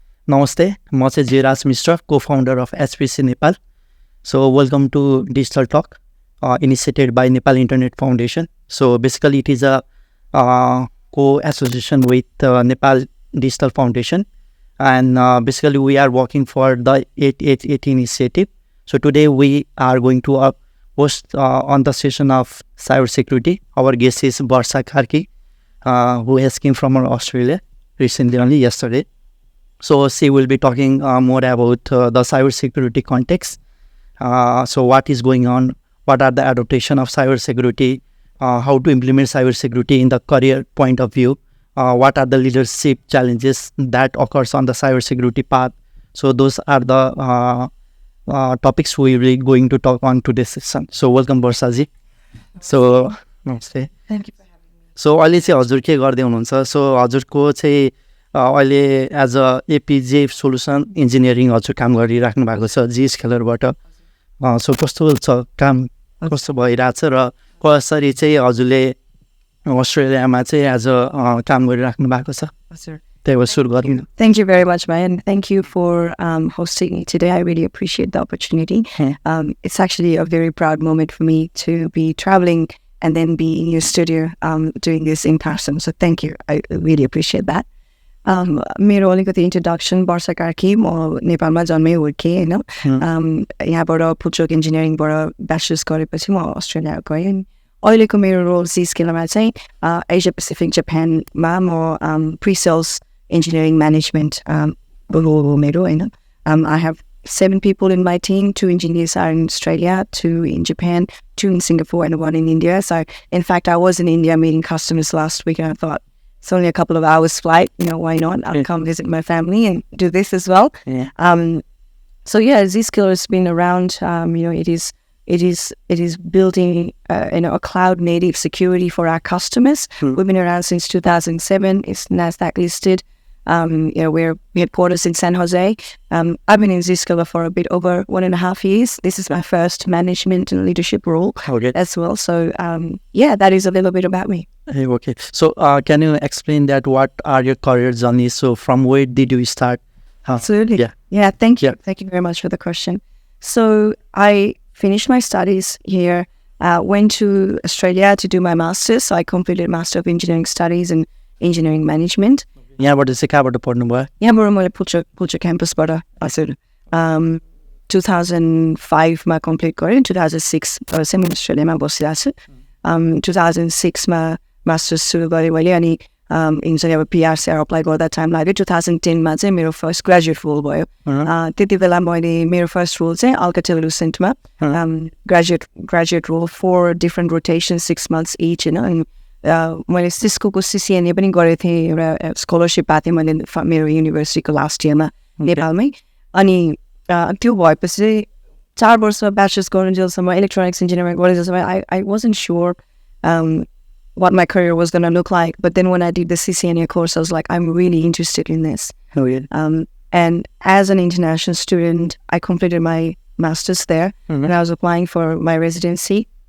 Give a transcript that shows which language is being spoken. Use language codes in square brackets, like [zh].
[ne] नमस्ते, म चाहिँ जिराज मिश्र, [en] co-founder of HPC Nepal. So welcome to Digital Talk, initiated by Nepal Internet Foundation. So basically it is a co-association with Nepal Digital Foundation, and basically we are working for the 888 initiative. So today we are going to host on the session of cybersecurity. Our guest is Barsha Karki, who has came from Australia recently, only yesterday. So she will be talking more about the cybersecurity context. So what is going on? What are the adaptation of cybersecurity? How to implement cybersecurity in the career point of view? What are the leadership challenges that occurs on the cybersecurity path? So those are the topics we will be going to talk on today's session. So welcome Barsha ji. So namaste. Thank you for having me. [ne] So अहिले चाहिँ हजुर के गर्दै हुनुहुन्छ? So हजुरको चाहिँ अहिले [en] as a एपिजे solution engineering [ne] हजुर काम गरिराख्नु भएको छ Zscalerबाट. सो कस्तो छ काम, कस्तो भइरहेछ र कसरी चाहिँ हजुरले अस्ट्रेलियामा चाहिँ एज अ काम गरिराख्नु भएको छ? त्यही भएर सुरु गरौँ. [en] Thank you very much, Mayan. Thank you for hosting me today. I really appreciate the opportunity. It's actually a very proud moment for me to be traveling and then be in your studio doing this in person. So thank you. I really appreciate that. [ne] मेरो अलिकति introduction वर्षा कार्की, म नेपालमा जन्मै हुर्केँ होइन. यहाँबाट फुटचोक इन्जिनियरिङबाट bachelors गरेपछि म Australia गएँ. अहिलेको मेरो रोल Zscalerमा चाहिँ एसिया पेसिफिक जापानमा म प्रिसेल्स इन्जिनियरिङ म्यानेजमेन्ट रोल हो मेरो होइन. [en] I have 7 people in my team. 2 engineers are in Australia, 2 in Japan, 2 in Singapore, and 1 in India. So in fact, I was in India meeting customers last week, and I thought, it's only a couple of hours flight, why not? I'll come visit my family and do this as well. Yeah. So yeah, Zscaler has been around. It is building a cloud native security for our customers. We've been around since 2007. It's NASDAQ listed. We're headquarters in San Jose. I've been in Zscaler for a bit over 1.5 years. This is my first management and leadership role as well. So that is a little bit about me. Hey, okay. So can you explain that? What are your career journeys? So from where did you start? Absolutely. Yeah. Thank you. Thank you very much for the question. So I finished my studies here. Went to Australia to do my master's. So I completed Master of Engineering Studies in Engineering Management. [ne] यहाँबाट चाहिँ कहाँबाट पढ्नुभयो? यहाँबाट मैले पुल्चोक क्याम्पसबाट हजुर 2005 मा complete गरेँ. 2006 चाहिँ म अस्ट्रेलियामा बसिरहेको छु. 2006 मा मास्टर्स सुरु गरेँ मैले. अनि अब पिआरसिआर अप्लाई गर्दा टाइम लाग्यो. 2010 मा चाहिँ मेरो फर्स्ट ग्रेजुएट रोल भयो. त्यति बेला मैले मेरो फर्स्ट रोल चाहिँ Alcatel Lucentमा graduate role 4 different rotation [en] 6 months each [ne] होइन. मैले सिस्कोको सिसिएनए पनि गरेको थिएँ. एउटा स्कलरसिप पाएको थिएँ मैले मेरो युनिभर्सिटीको लास्ट इयरमा नेपालमै. अनि त्यो भएपछि चाहिँ 4 वर्ष bachelors गर्नुजेलसम्म electronics engineering गरेजेलसम्म [en] I wasn't sure what my career was going to look like. But then when I did the CCNA course, I was like, I'm really interested in this. Oh, yeah. And as an international student, I completed my master's there, and I was applying for my residency.